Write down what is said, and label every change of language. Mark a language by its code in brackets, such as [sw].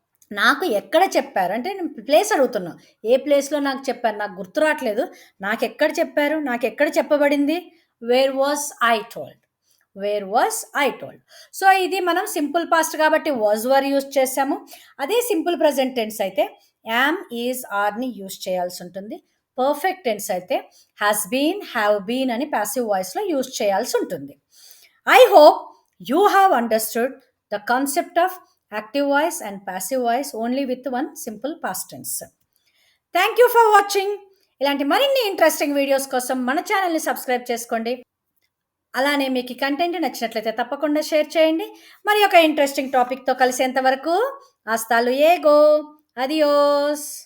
[te] నాకు ఎక్కడ చెప్పారు అంటే నేను ప్లేస్ అడుగుతున్నా, ఏ ప్లేస్లో నాకు చెప్పారు, నాకు గుర్తు రావట్లేదు, నాకు ఎక్కడ చెప్పారు, నాకు ఎక్కడ చెప్పబడింది, [en] Where was I told, where was I told. [te] So ఇది మనం సింపుల్ పాస్ట్ కాబట్టి వాజ్ వర్ యూజ్ చేసాము. అదే సింపుల్ ప్రజెంట్ టెన్స్ అయితే యామ్, ఈజ్, ఆర్ని యూజ్ చేయాల్సి ఉంటుంది. పర్ఫెక్ట్ టెన్స్ అయితే హ్యాస్ బీన్, హ్యావ్ బీన్ అని ప్యాసివ్ వాయిస్లో యూజ్ చేయాల్సి ఉంటుంది. [en] I hope you have understood the concept of active voice and passive voice only with one simple past tense. Thank you for watching. [te] ఇలాంటి మరిన్ని interesting videos కోసం మన ఛానల్ని subscribe చేసుకోండి. అలానే మీకు ఈ కంటెంట్ నచ్చినట్లయితే తప్పకుండా షేర్ చేయండి. మరి ఒక ఇంట్రెస్టింగ్ టాపిక్తో కలిసేంత వరకు [es] హస్తా లూయేగో, అదియోస్.